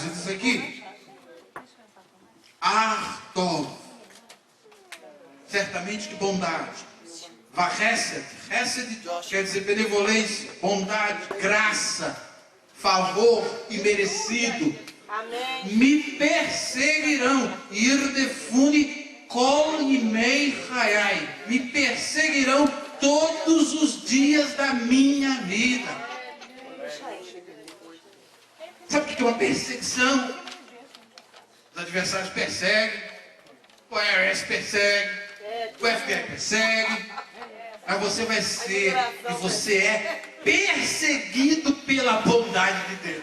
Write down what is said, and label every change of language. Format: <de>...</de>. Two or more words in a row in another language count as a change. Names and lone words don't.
<pt>E diz aqui, Artov, certamente que bondade. Vachesed, Hesed quer dizer benevolência, bondade, graça, favor imerecido. Amém. Me perseguirão.</pt> <he>ירדפוני כל ימי חיי.</he> <pt>Me perseguirão todos os dias da minha vida. Sabe o que é uma perseguição? Os adversários perseguem, o IRS persegue, o FBI persegue, mas você vai ser, e você é perseguido pela bondade de Deus.</pt>